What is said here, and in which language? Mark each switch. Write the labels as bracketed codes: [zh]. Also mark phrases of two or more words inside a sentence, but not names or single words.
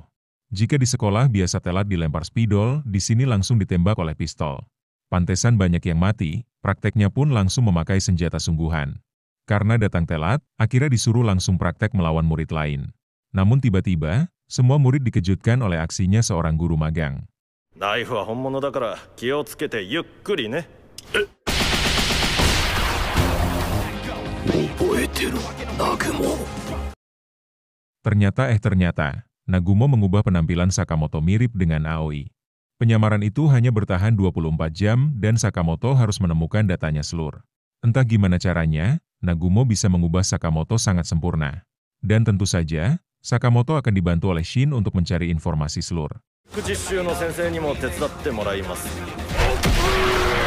[id] Jika di sekolah biasa telat dilempar spidol, di sini langsung ditembak oleh pistol. Pantesan banyak yang mati, prakteknya pun langsung memakai senjata sungguhan. Karena datang telat, Akira disuruh langsung praktek melawan murid lain. Namun tiba-tiba, semua murid dikejutkan oleh aksinya seorang guru magang. [ja] Knife は本物だから気をつけてゆっくりね。覚えてる、Nagumo. [id] Ternyata, Nagumo mengubah penampilan Sakamoto mirip dengan Aoi. Penyamaran itu hanya bertahan 24 jam dan Sakamoto harus menemukan datanya Slur. Entah gimana caranya, Nagumo bisa mengubah Sakamoto sangat sempurna. Dan tentu saja, Sakamoto akan dibantu oleh Shin untuk mencari informasi Slur. [ja] 実習の先生にも手伝ってもらいます。